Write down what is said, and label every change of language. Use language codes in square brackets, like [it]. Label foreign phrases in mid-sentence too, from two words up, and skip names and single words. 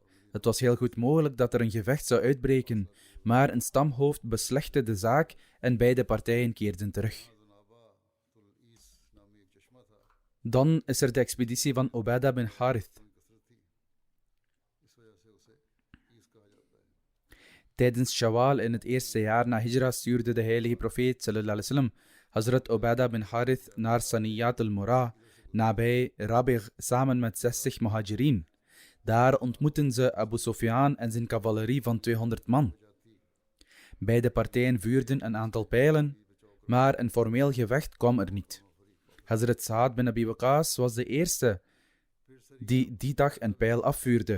[nl] Het was heel goed mogelijk dat er een gevecht zou uitbreken, maar een stamhoofd beslechtte de zaak en beide partijen keerden terug. Dan is er de expeditie van Ubadah bin Harith. Tijdens Shawwal in het eerste jaar na Hijra stuurde de heilige profeet [ar] صلى الله عليه وسلم [nl] Hazrat Ubadah bin Harith naar Saniyat al-Murah, nabij Rabigh, samen met 60 muhajirin. Daar ontmoetten ze Abu Sufyan en zijn cavalerie van 200 man. Beide partijen vuurden een aantal pijlen, maar een formeel gevecht kwam er niet. Hazrat Sa'ad bin Abi Waqqas was de eerste die die dag een pijl afvuurde.